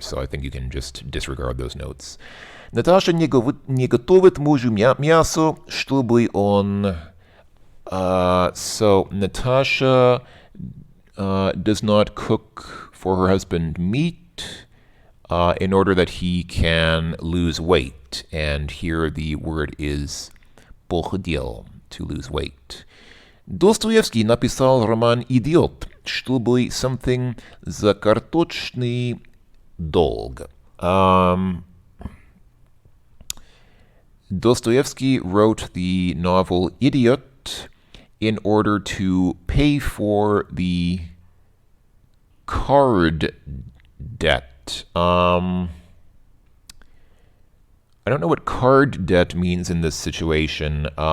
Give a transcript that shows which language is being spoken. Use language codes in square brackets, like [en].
[en] So I think you can just disregard those notes. [ru] Наташа не готовит мужу мясо, чтобы он... [en] So Natasha does not cook for her husband meat in order that he can lose weight. And here the word is похудел, to lose weight. [ru] Достоевский написал роман «Идиот», чтобы something за карточный долг. [en] Dostoevsky wrote the novel Idiot in order to pay for the card debt. I don't know what card debt means in this situation.